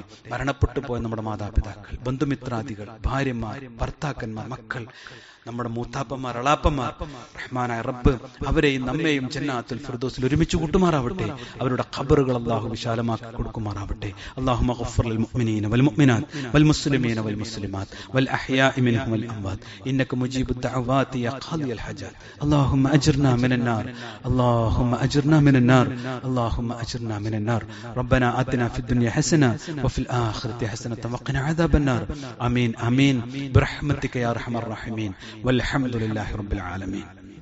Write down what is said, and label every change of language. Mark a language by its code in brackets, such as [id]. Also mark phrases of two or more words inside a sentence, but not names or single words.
[ml] മരണപ്പെട്ടു പോയ നമ്മുടെ മാതാപിതാക്കൾ, ബന്ധുമിത്രാദികൾ, ഭാര്യമാർ, ഭർത്താക്കന്മാർ, മക്കൾ, നമ്മുടെ മൂത്താപ്പന്മാർ, അളാപ്പന്മാർ, റഹ്മാനായ റബ്ബ് അവരെയും നമ്മെയും ജന്നാത്തുൽ ഫിർദൗസിൽ ഒരുമിച്ച് കൂട്ടുമാറാവട്ടെ. അവരുടെ ഖബറുകൾ അല്ലാഹു വിശാലമാക്കി കൊടുക്കുമാറാവട്ടെ. [ar] اللهم اغفر للمؤمنين والمؤمنات والمسلمين والمسلمات والأحياء منهم والأموات إنك مجيب الدعوات يا قاضي الحاجات. اللهم أجرنا من النار اللهم أجرنا من النار اللهم أجرنا من النار ربنا آتنا في الدنيا حسنة وفي الآخرة حسنة وقنا عذاب النار آمين آمين برحمتك يا أرحم الراحمين والحمد لله رب العالمين.